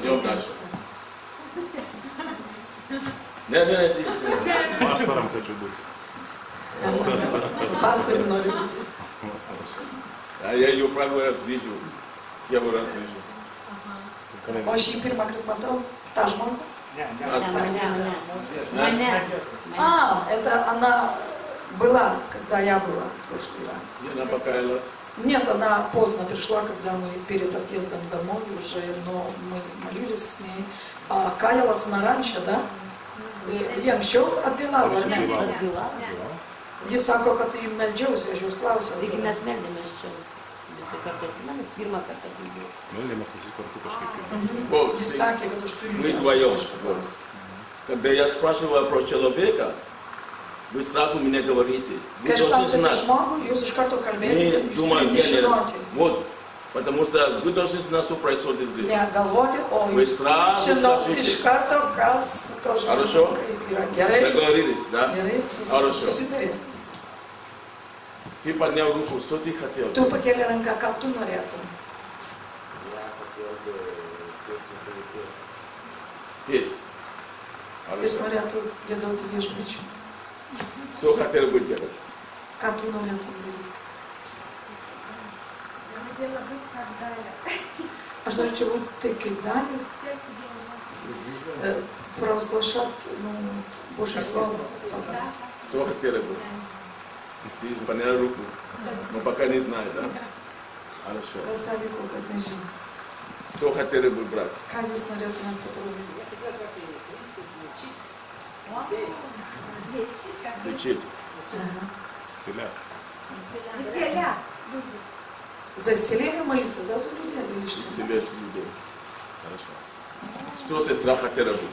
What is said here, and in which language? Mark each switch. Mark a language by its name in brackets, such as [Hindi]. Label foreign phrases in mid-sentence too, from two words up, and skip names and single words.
[Russian] Идем дальше. [Lithuanian] mėgstam. [Russian] Не, ты. Пастором хочу быть. [Lithuanian] Pastorium nori būti. [Russian] А я ее правый раз вижу. Первый раз вижу. [Lithuanian] O aš jį pirmą kartą matau, tą žmogų. [Russian] Это она была, когда я была в прошлый раз. И она покаялась. Нет, она поздно пришла, когда мы перед отъездом домой уже, но мы молились с ней. А каялась она раньше, да? [Lithuanian] И anksčiau atgailavo, ar ne? Jis sako, kad tai meldžiausi, aš jūs klausiau. Taigi mes meldėmės čia. Visi kartu atsimenu, pirmą kartą kalbėjau. Meldėmės visi kartu kažkaip. [Russian] Вот, [Lithuanian] Jis sakė, kad aš turiu [Russian] Мы [Lithuanian] jums [Russian] вдвоем. [Lithuanian] kažką [Russian] Вот. [Lithuanian] klausti. [Russian] Когда я спрашиваю про человека, вы сразу мне говорите. Вы [Lithuanian] Kai aš [Russian] должны [Lithuanian] klausiu apie [Russian] знать. [Lithuanian] žmogų, jūs iš karto [Russian] Не [Lithuanian] kalbėjote, jūs [Russian] думаю, [Lithuanian] turite žinoti. [Russian] вот. Потому что вы должны знать, что происходит здесь. [Lithuanian] Ne galvoti, o [Russian] Вы [Lithuanian] jūs [Russian] сразу [Lithuanian] žinot [Russian] скажите. [Lithuanian] iš karto, kas to [Russian] Хорошо? [Lithuanian] žmogaus kaip yra. Gerai, [Russian] Договорились, да? [Lithuanian] gerai, [Russian] Хорошо. [Lithuanian] susitarė. [Russian] Ты поднял руку, что ты хотел? [Lithuanian] Tu pakėlė ranką, ką tu norėtum. [Russian] Я хотел бы петь святые песни. Петь. [Lithuanian] Jis [Russian] Хорошо. [Lithuanian] norėtų giedoti viešpačiu. [Russian] Что хотел бы делать? [Lithuanian] Ką tu norėtum daryti? Aš norėčiau būti taip kaip Daniel, [Russian] провозглашать Божье Слово. Что хотели бы? Ты поднял руку, но пока не знаю, да? Хорошо. [Lithuanian] Pasakė, kol kas nežino. [Russian] Что хотели бы брать? [Lithuanian] Ką jūs norėtumėte padaryti? [Russian] Лечить. Исцелять. За исцеление молиться, да, за людей или что? Исцелять людей. Хорошо. Что сестра хотела бы?